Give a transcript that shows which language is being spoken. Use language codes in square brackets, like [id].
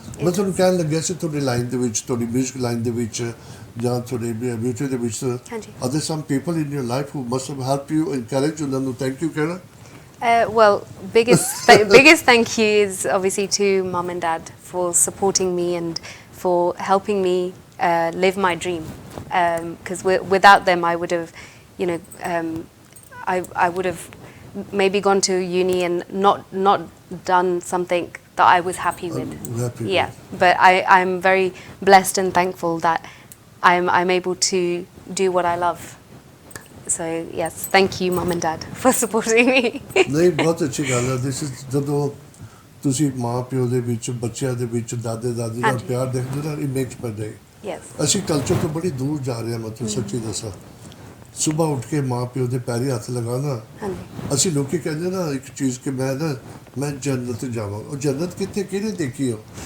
[pa] ਮੈਂ ਤੁਹਾਨੂੰ ਕਹਿਣ ਲੱਗਿਆ ਸੀ, ਤੁਹਾਡੀ ਲਾਈਨ ਦੇ ਵਿੱਚ, ਤੁਹਾਡੀ ਮਿਊਜ਼ਿਕ ਲਾਈਨ ਦੇ ਵਿੱਚ, ਜਾਂ ਤੁਹਾਡੇ ਬਿਊਟੀ ਦੇ ਵਿੱਚ, [en] are there some people in your life who must have help you, encourage [pa] ਉਹਨਾਂ ਨੂੰ ਥੈਂਕ ਯੂ ਕਹਿਣਾ? [en] Well, biggest thank you is obviously to mum and dad for supporting me and for helping me live my dream. Because without them, I would have, you know, I would have maybe gone to uni and not done something that I was happy with. Yeah, but I'm very blessed and thankful that I'm able to do what I love. So yes, thank you mum and dad for supporting me. [pa] ਨਹੀਂ, ਬਹੁਤ ਅੱਛੀ ਗੱਲ ਹੈ। [en] this is [pa] ਜਦੋਂ ਤੁਸੀਂ ਮਾਂ ਪਿਓ ਦੇ ਵਿੱਚ, ਬੱਚਿਆਂ ਦੇ ਵਿੱਚ, ਦਾਦੇ ਦਾਦੀ ਦਾ ਪਿਆਰ ਦੇਖਦੇ ਨਾ, [en] It makes my day. [pa] ਅਸੀਂ ਕਲਚਰ ਤੋਂ ਬੜੀ ਦੂਰ ਜਾ ਰਹੇ ਹਾਂ, ਮਤਲਬ ਸੱਚੀ ਦੱਸਾਂ। ਸੁਬਾਹ ਉੱਠ ਕੇ ਮਾਂ ਪਿਓ ਦੇ ਪੈਰੀ ਹੱਥ ਲਗਾਉਣਾ, ਅਸੀਂ ਲੋਕੀ ਕਹਿੰਦੇ ਨਾ ਇੱਕ ਚੀਜ਼ ਕਿ ਮੈਂ ਜੰਨਤ ਜਾਵਾਂ, ਉਹ ਜੰਨਤ ਕਿੱਥੇ, ਕਿਹਨੇ ਦੇਖੀ ਹੋ?